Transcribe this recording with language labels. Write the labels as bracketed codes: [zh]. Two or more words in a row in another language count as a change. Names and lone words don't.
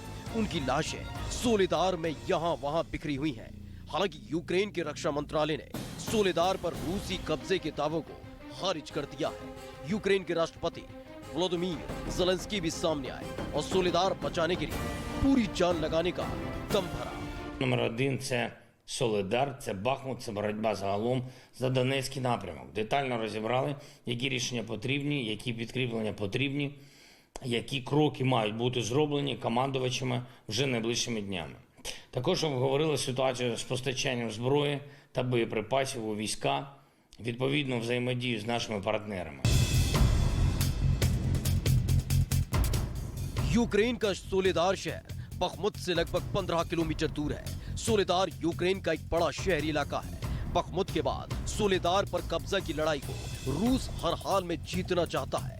[hi] उनकी लाशें सोलेदार में यहाँ वहाँ बिखरी हुई हैं। हालांकि यूक्रेन के रक्षा मंत्रालय ने सोलेदार पर रूसी कब्जे के दावों को खारिज कर दिया है। यूक्रेन के राष्ट्रपति वोलोदिमीर ज़ेलेंस्की भी सामने आए और सोलेदार बचाने के लिए पूरी जान लगाने का दम भरा। [uk] Номер один – це Солидар, це Бахмут, це боротьба загалом за Донецький напрямок. Детально розібрали, які рішення потрібні, які підкріплення потрібні, які кроки мають бути зроблені командувачами вже найближчими днями. Також обговорили ситуацію з постачанням зброї та боєприпасів у війська, відповідно взаємодію з нашими партнерами. [hi] यूक्रेन का सोलेदार शहर बखमुत से लगभग 15 किलोमीटर दूर है। सोलेदार यूक्रेन का एक बड़ा शहरी इलाका है। बखमुत के बाद सोलेदार पर कब्जा की लड़ाई को रूस हर हाल में जीतना चाहता है।